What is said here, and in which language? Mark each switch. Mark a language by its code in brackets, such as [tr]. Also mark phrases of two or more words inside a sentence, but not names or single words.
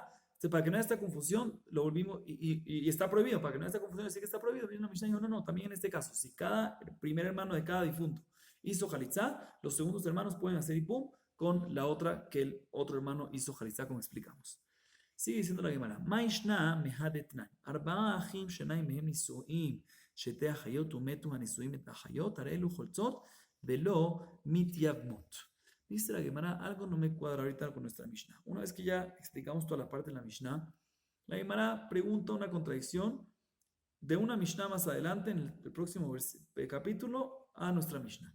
[es] Entonces, para que no haya esta confusión, lo volvimos, y está prohibido, para que no haya esta confusión, decir que está prohibido, viene una Mishnah y dijo, no, también en este caso, si cada primer hermano de cada difunto hizo jalitza, los segundos hermanos pueden hacer ibum con la otra que el otro hermano hizo jalitza, como explicamos. Sigue diciendo la Gemara. [arc] מאי שנא מהא דתנן. [he] ארבעה אחים שניים מהם נשואים. שתי אחיות ומתו הנשואים את אחיות. הרי אלו חולצות ולא מתייבמות. [es] Dice la Gemara, algo no me cuadra ahorita con nuestra Mishnah. Una vez que ya explicamos toda la parte de la Mishnah, la Gemara pregunta una contradicción de una Mishnah más adelante, en el próximo capítulo, a nuestra Mishnah.